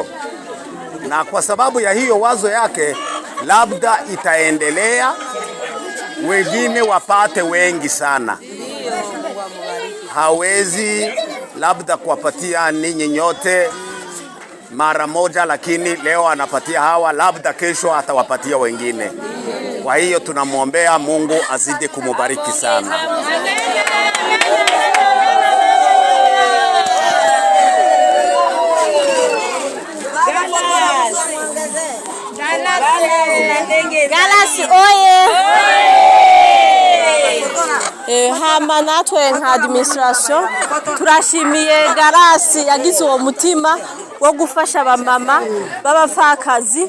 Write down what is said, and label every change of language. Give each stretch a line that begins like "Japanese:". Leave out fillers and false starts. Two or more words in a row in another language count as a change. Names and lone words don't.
Swahili: Na kwa sababu ya hiyo wazo yake, labda itaendelea, wengine wapate wengi sana. Hawezi labda kuwapatia ninyi nyote mara moja, lakini leo anapatia hawa, labda kesho atawapatia wengine. Kwa hiyo tunamwombea Mungu azidi kumubariki sana. Galasi oye!
Rundi: Hama natwe nka administration turashimiye Galasi yagize uwo mutima wo gufasha abamama b'abapfakazi.